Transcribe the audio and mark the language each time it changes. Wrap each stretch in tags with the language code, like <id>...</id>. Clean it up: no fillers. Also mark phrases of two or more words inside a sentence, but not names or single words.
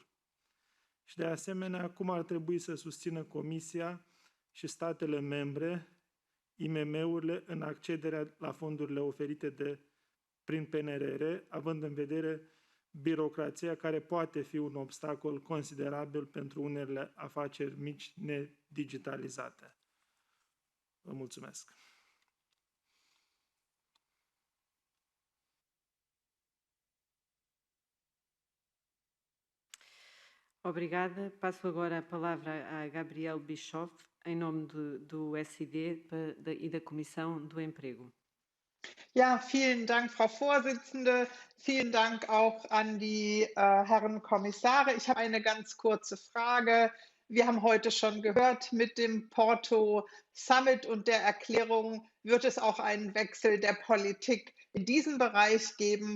<ro>Și de asemenea, cum ar trebui să susțină Comisia și statele membre IMM-urile în accederea la fondurile oferite prin PNRR, având în vedere birocrația care poate fi un obstacol considerabil pentru unele afaceri mici nedigitalizate. Vă mulțumesc.</ro> <pt>Obrigada. Passo agora a palavra a Gabriel Bischoff, em nome do SID e da Comissão do Emprego.</pt> <de>Ja, vielen Dank, Frau Vorsitzende. Vielen Dank auch an die Herren Kommissare. Ich habe eine ganz kurze Frage. Wir haben heute schon gehört, mit dem Porto Summit und der Erklärung wird es auch einen Wechsel der Politik in diesem Bereich geben.</de>